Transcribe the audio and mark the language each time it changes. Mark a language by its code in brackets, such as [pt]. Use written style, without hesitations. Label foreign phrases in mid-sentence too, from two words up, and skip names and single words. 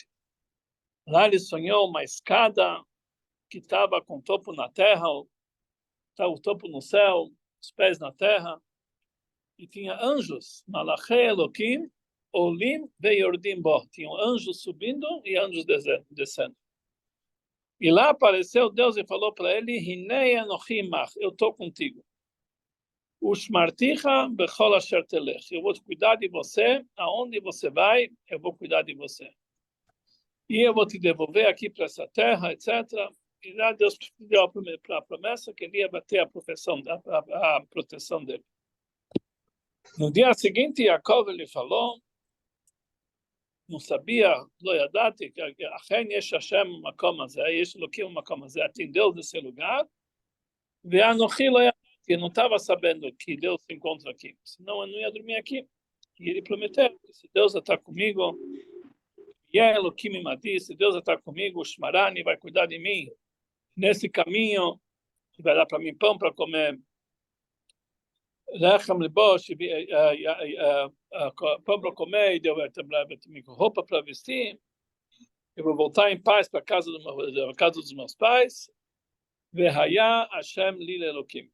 [pt] Lá ele sonhou uma escada que estava com o topo na terra, o topo no céu, os pés na terra, e tinha anjos, [he] מלאכי אלוקים, עולים ויורדים בו. [pt] Tinham anjos subindo e anjos descendo. E lá apareceu Deus e falou para ele, [he] הנה אנכי עמך, [pt] eu estou contigo. [he] ושמרתיך בכל אשר תלך, [pt] eu vou cuidar de você, aonde você vai, eu vou cuidar de você. E eu vou te devolver aqui para essa terra, etc. E lá Deus deu a promessa que ele ia bater a proteção dele. No dia seguinte, Yaakov ele falou, não sabia, [he] לא ידעתי, que אכן יש השם מקום הזה, יש אלוקים מקום הזה, [pt] tem Deus nesse lugar, [he] ואנכי לא ידעתי, [pt] eu não estava sabendo que Deus se encontra aqui, senão eu não ia dormir aqui. E ele prometeu, se Deus está comigo, e [he] אלוקים עמדי, [pt] se Deus está comigo, o Shmarani vai cuidar de mim, nesse caminho, vai dar para mim pão para comer, [he] לחם ללבוש, [pt] pão para comer, e deu roupa para vestir, eu vou voltar em paz para a casa dos meus pais, [he] והיה השם לי אלוקים.